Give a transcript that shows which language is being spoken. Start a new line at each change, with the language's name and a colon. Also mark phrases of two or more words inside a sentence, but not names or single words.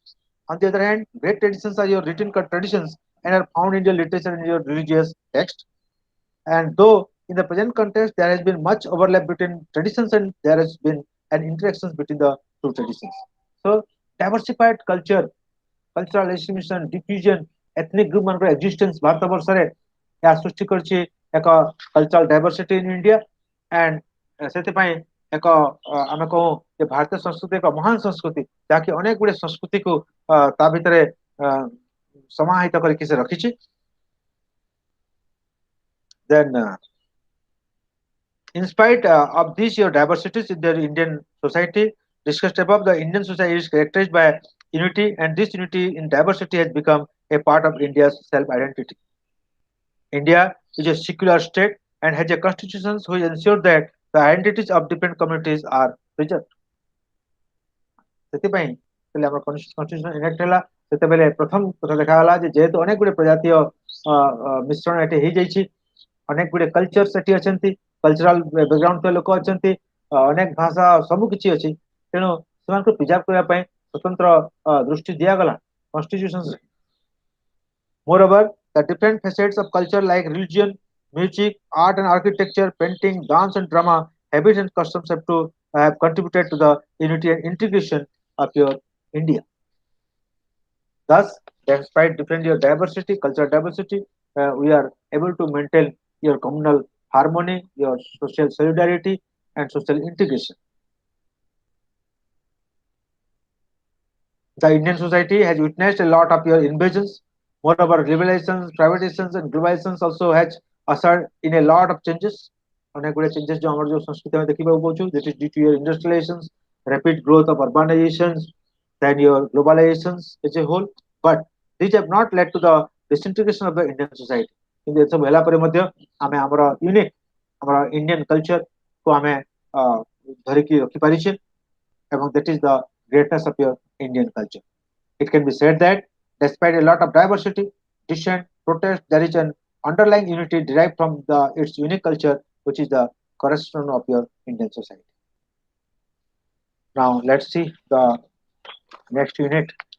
English: On the other hand, great traditions are your written traditions and are found in your literature and your religious text. And though in the present context there has been much overlap between traditions and there has been an interactions between the two traditions. So diversified culture, cultural assimilation, diffusion, ethnic group
Odia: ମାନଙ୍କର existence ଭାରତ ବର୍ଷରେ ଏହା ସୃଷ୍ଟି କରିଛି ଏକ
English: cultural diversity in India and
Odia: ସେଥିପାଇଁ ଏକ ଆମେ କହୁ ଯେ ଭାରତୀୟ ସଂସ୍କୃତି ଏକ ମହାନ ସଂସ୍କୃତି ଯାହାକି ଅନେକ ଗୁଡ଼ିଏ ସଂସ୍କୃତିକୁ ତା ଭିତରେ ସମାହିତ କରିକି ସେ ରଖିଛି.
English: Then in spite of these your diversities in the Indian society discussed above, the Indian society is characterized by unity, and this unity in diversity has become a part of India's self-identity. India is a secular state and has a constitution which ensure that the identities of different communities are preserved.
Odia: ସେଥିପାଇଁ ଯେତେବେଳେ ଆମର
English: constitution enact
Odia: ହେଲା ସେତେବେଳେ ପ୍ରଥମ କଥା ଦେଖାଗଲା ଯେ ଯେହେତୁ ଅନେକ ଗୁଡ଼ିଏ ପ୍ରଜାତୀୟ ମିଶ୍ରଣ ଏଠି ହେଇଯାଇଛି, ଅନେକ ଗୁଡ଼ିଏ କଲଚର ସେଠି ଅଛନ୍ତି,
English: cultural background
Odia: ଥିବା ଲୋକ ଅଛନ୍ତି, ଅନେକ ଭାଷା ସବୁ କିଛି ଅଛି, ତେଣୁ ସେମାନଙ୍କୁ ପ୍ରିଜର୍ଭ କରିବା ପାଇଁ ସ୍ୱତନ୍ତ୍ର ଦୃଷ୍ଟି ଦିଆଗଲା କନଷ୍ଟିଟ୍ୟୁସନରେ.
English: Moreover, the different facets of culture like religion, music, art and architecture, painting, dance and drama, habits and customs have contributed to the unity and integration of your India. Thus, despite different your diversity, cultural diversity, we are able to maintain your communal harmony, your social solidarity, and social integration. The Indian society has witnessed a lot of your invasions. Moreover, globalizations, privatizations, and globalizations also has ushered in a lot of changes.
Odia: ଅନେକ ଗୁଡ଼ିଏ changes जो ଆମର जो ସଂସ୍କୃତି ଆମେ ଦେଖିବାକୁ ପାଉଛୁ,
English: that is due to your industrializations, rapid growth of urbanizations, then your globalizations as a whole. But these have not led to the disintegration of the Indian society.
Odia: କିନ୍ତୁ ଏସବୁ ହେଲା ପରେ ମଧ୍ୟ ଆମେ ଆମର ୟୁନିକ୍ ଆମର
English: Indian culture
Odia: କୁ ଆମେ ଧରିକି ରଖିପାରିଛେ ଏବଂ
English: that is the greatness of your Indian culture. It can be said that despite a lot of diversity, dissent, protest, there is an underlying unity derived from its unique culture, which is the cornerstone of your Indian society. Now, let's see the next unit.